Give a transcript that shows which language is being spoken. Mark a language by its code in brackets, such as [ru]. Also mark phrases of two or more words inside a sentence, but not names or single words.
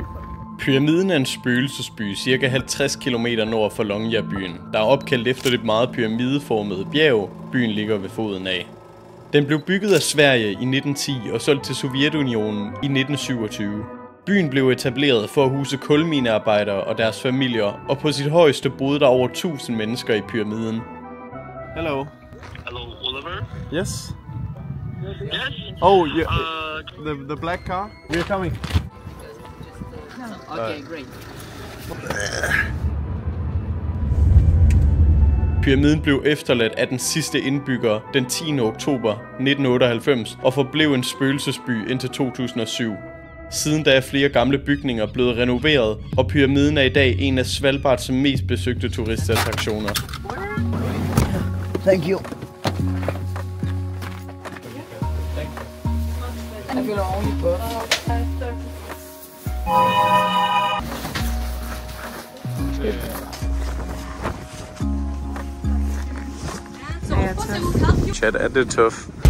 [da] Pyramiden er en spøgelsesby cirka 50 km nord for Longyearbyen, der er opkaldt efter det meget pyramideformede bjerg, byen ligger ved foden af. Den blev bygget af Sverige i 1910 og solgt til Sovjetunionen i 1927. Byen blev etableret for at huse kulminearbejdere og deres familier, og på sit højeste boede der over 1000 mennesker i pyramiden. [en] Hello. Hello, Oliver. Yes. Yes. Oh, yeah. The black car. We are coming. Okay, great. [da] Pyramiden blev efterladt af den sidste indbygger den 10. oktober 1998 og forblev en spøgelsesby indtil 2007. Siden da er flere gamle bygninger blevet renoveret, og pyramiden er i dag en af Svalbards mest besøgte turistattraktioner. [en] Thank you. [da] Jeg føler ordentligt på. Chat, er det tough?